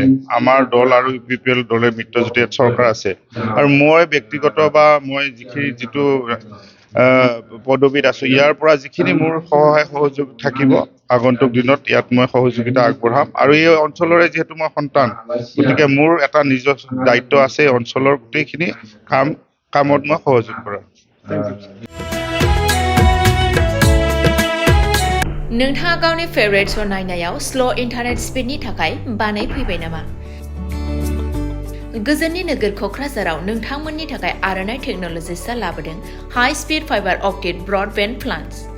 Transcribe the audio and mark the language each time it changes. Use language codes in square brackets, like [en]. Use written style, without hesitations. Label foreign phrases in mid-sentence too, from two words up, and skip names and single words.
[as] আমাৰ দল আৰু UPPL দলে মিত্ৰজোঁটৰ চৰকাৰ আছে আৰু মই ব্যক্তিগত বা মই যিটো পদবীত আছোঁ ইয়াৰ পৰা যিখিনি মোৰ সহায় সহযোগ থাকিব আগন্তুক দিনত ইয়াত মই সহযোগিতা আগবঢ়াম আৰু এই অঞ্চলৰে যিহেতু মই সন্তান গতিকে মোৰ এটা নিজৰ দায়িত্ব আছে এই অঞ্চলৰ গোটেইখিনি কামত মই সহযোগ কৰা [brx] नोंथाङा गावनि [en] favourite show' [brx] नायनायाव [en] slow internet speedनि [brx] थाखाय बानाय फैबाय नामा? गोजोननि नोगोर क'क्राझाराव नोंथांमोननि थाखाय आर'नाइ टेक्न'लजिसआ लाबोदों [en] high speed fibre optic broadband plans